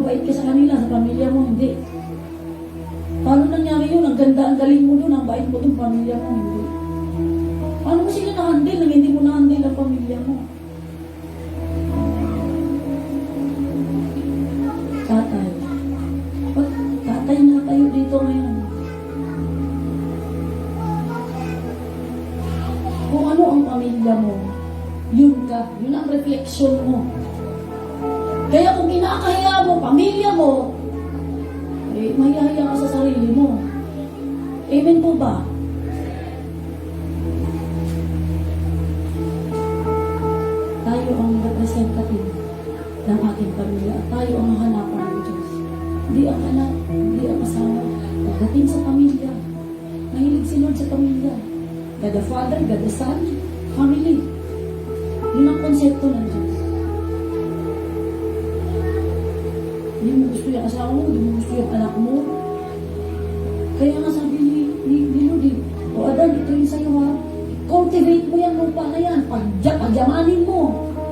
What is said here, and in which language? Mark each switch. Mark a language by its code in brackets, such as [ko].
[tl] Mabait ka sa kanila, sa pamilya mo, hindi. Paano nangyari yun? Ang ganda, ang galing mo dun, ang bait mo dun, pamilya mo, hindi. Paano mo sila na-handle nang hindi mo na-handle ang pamilya mo? Tatay. Ba't tatay na tayo dito ngayon? Kung ano ang pamilya mo, yun ka. Yun ang refleksyon mo. Kaya kung kinakahiya mo, pamilya mo, eh, mahihahiya ka sa sarili mo. Amen po ba? Tayo ang representative ng ating pamilya at tayo ang hanapan ng Diyos. Hindi ang anak, hindi ang asawa. Pagdating sa pamilya, mahilig si Lord sa pamilya. [en] God the Father, God the Son, family. [tl] Yun ang konsepto ng Diyos. Hindi mo gusto yung asawa mo, hindi mo gusto yung anak mo. Kaya nga sabi ni Lord, o Adan, ito yung sa'yo ha. Cultivate mo yung lupa na yan. Pagyamanin mo.